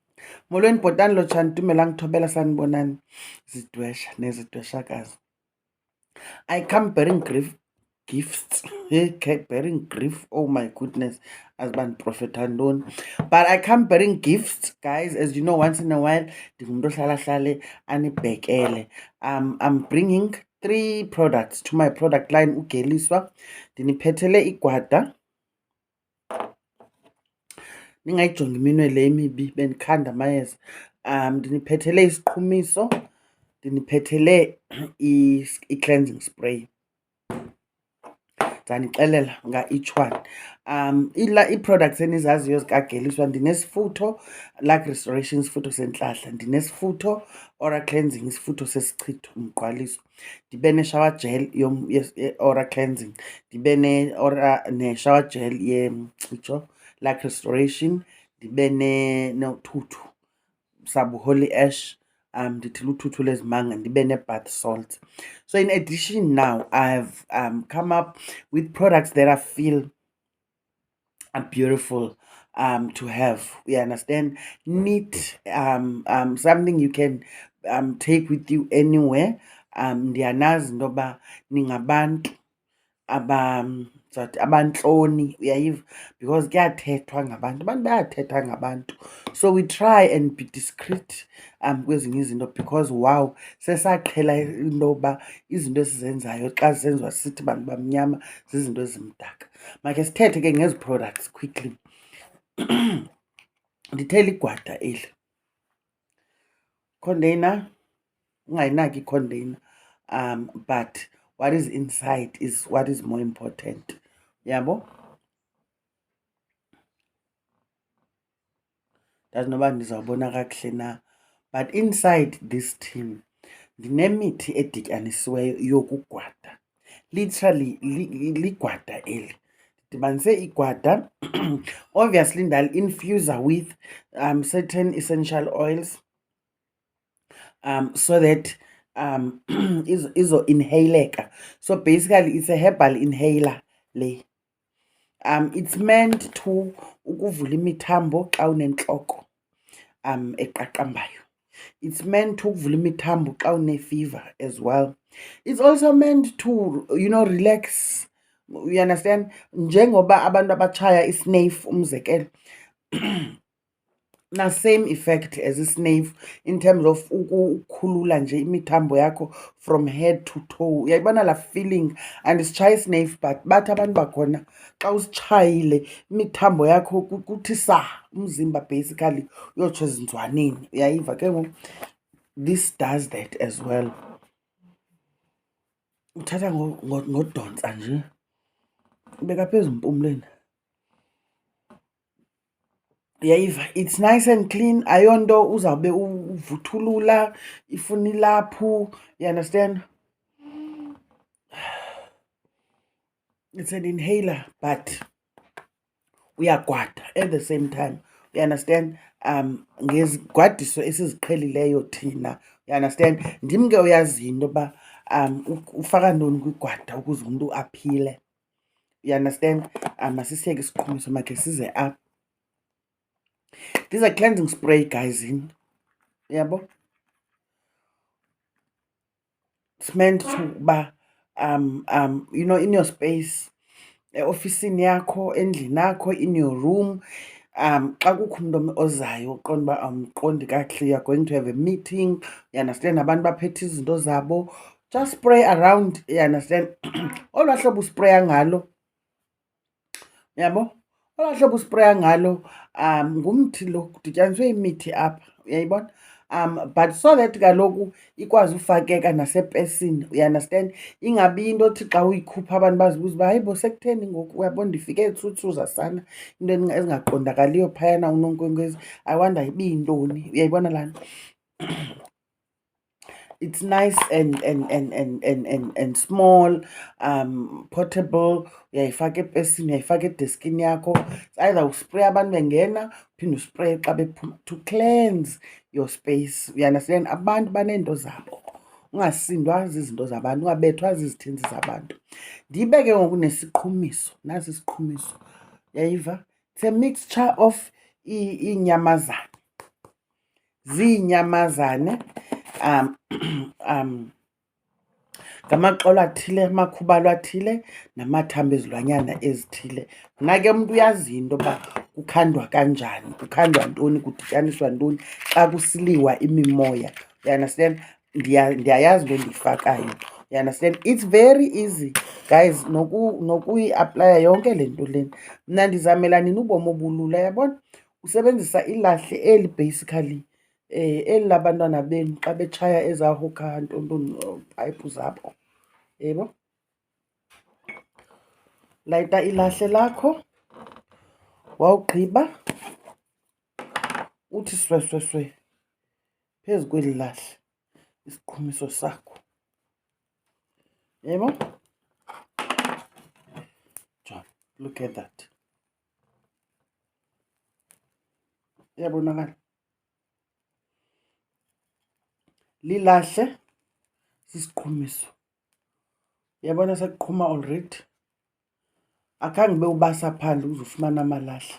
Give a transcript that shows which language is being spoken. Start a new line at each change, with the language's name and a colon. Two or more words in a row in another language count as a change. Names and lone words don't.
Xhosa: Molweni bhotani lotshani tumela ngithobela sanibonani zidwesha nezidweshakazi.
English: I come bearing gifts. Bearing grief. Oh my goodness. As ban prophet unknown. But I come bearing gifts, guys. As you know, once in a while, I'm bringing 3 products to my product line.
Xhosa: Ugeliswa. Diniphetele igwada. Ningayijongi iminwe le emibi bendikhanda amayeza. Ndiniphethele isiqhumiso, ndiniphethele i-cleansing spray. Ndizanixelela nga-each one. Ii-products enizaziyo zikaGeliswa, ndinesifutho
English: like restoration,
Xhosa: isifutho sentlahla, ndinesifutho
English: oral cleansing,
Xhosa: isifutho sesichitho umgqwaliso, ndibe ne-
English: shower gel oral cleansing,
Xhosa: ndibe ne-
English: shower gel like restoration,
Xhosa: ndibe nothuthu sabu
English: holy ash,
Xhosa: ndithi luthuthu lezimanga, ndibe ne-bath salt.
English: So in addition now, I've come up with products that I feel are beautiful to have. You understand? Neat, something you can take with you anywhere.
Xhosa: Ndiyanazi intoba ningabantu abantloni, uyayiva, because kuyathethwa ngabantu, abantu bayathetha ngabantu.
English: So we try and be discreet
Xhosa: kwezinye izinto,
English: because wow,
Xhosa: sesaqhela intoba izinto esizenzayo xa zisenziwa sithi bantu bamnyama zizinto ezimdaka. Makhe sithethe ke ngezi
English: products quickly.
Xhosa: Ndithela igwada eli container, ungayinaki i-container,
English: but what is inside is what is more important.
Xhosa: Yabo? Ndazi noba ndizawubona kakuhle na.
English: But inside this tin,
Xhosa: ndinemithi edityanisiweyo yokugwada. Literally, ligwada eli. Ndidibanise igwada.
English: Obviously, ndali-infuser with certain essential oils, so that izo-inhaleka. So basically, it's a herbal inhaler le. It's meant to
Xhosa: ukuvula imithambo xa unentloko eqaqambayo.
English: It's meant to
Xhosa: ukuvula imithambo xa une-fever
English: as well. It's also meant to, relax. You understand?
Xhosa: Njengoba abantu abatshaya isneif umzekelo, na
English: same effect as
Xhosa: isneif
English: in terms of
Xhosa: ukukhulula nje imithambo yakho
English: from head to toe.
Xhosa: Uyayibona la
English: feeling, and
Xhosa: isitshaya isneif, but bathi abantu bakhona xa usitshayile imithambo yakho kuthi umzimba basically uyotsho ezinzwaneni. Uyayiva ke ngoku?
English: This does that as well.
Xhosa: Uthatha ngodontsa nje ubeka phezu empumlweni. Uyayiva?
English: It's nice and clean.
Xhosa: Ayonto uzawube uvuthulula ifuna ilaphu.
English: You understand? It's an inhaler, but uyagwada at the same time. You understand?
Xhosa: Ngezigwadiso esiziqhelileyo thina.
English: You understand?
Xhosa: Ndim ke uyaziyo into yoba ufaka ntoni kwigwada ukuze umntu aphile.
English: You understand?
Xhosa: Masisiyeke isiqhumiso makhe size apha.
English: These are cleansing spray, guys. Yabo? It's meant to ba in your space,
Xhosa: ofisini yakho, endlini yakho,
English: in your room.
Xhosa: Xa kukho umuntu ozayo uqonda uba awumqondi kakuhle,
English: you're going to have a meeting, you understand,
Xhosa: abantu baphethe izinto zabo,
English: just spray around. You understand?
Xhosa: Olwaa hlobo uspraya ngalo, yabo, olwaa hlobo uspraya ngalo ngumthi lo, kudityaniswe imithi apha, uyayibona?
English: But so that
Xhosa: kaloku ikwazi ufakeka nasepesini.
English: You understand?
Xhosa: Ingabi into othi xa uyikhupha abantu bazibuza uba hayibo sekutheni ngoku, uyabona ndifike etsutsuza sana, into ezingaqondakaliyo phayana unonkwenkwezi,
English: I wonder
Xhosa: ibiyintoni. Uyayibona laa nto?
English: It's nice and small, portable.
Xhosa: Uyayifaka epesini, uyayifaka edeskini yakho.
English: It's either
Xhosa: uspray abantu bengena, uphinde uspray xa bephuma,
English: to cleanse your space. You understand?
Xhosa: Abantu baneento zabo, ungasindwa zizinto zabantu, ungabethwa zizithunzi zabantu. Ndibe ke ngoku nesiqhumiso, nasi isiqhumiso. Uyayiva?
English: It's a mixture of iinyamazana.
Xhosa: ziinyamazane ngamaxolo athile, amakhubalo athile, namathambo ezilwanyana ezithile. Mna ke umntu uyazi into yoba kukhandwa kanjani, kukhandwa ntoni, kudityaniswa ntoni xa kusiliwa imimoya. You understand? Ndiyayazi into endiyifakayo.
English: You understand? It's very easy guys
Xhosa: nokuyi-aplaya yonke le nto lena. Mna ndizamela nina ubomi obulula, yabona? Usebenzisa ilahle eli basically eli labantwana benu xa betshaya ezaa hooker ntontoni payipu zabo, yebo. Layita ilahle lakho, wawugqiba uthi swesweswe phezu kweli lahle isiqhumiso sakho, yebo.
English: John, look at that.
Xhosa: Iyabonakala? Lilahle sisiqhumiso. Uyabona sekuqhuma already. Akhange ube ubasa phandle uzofumana amalahle.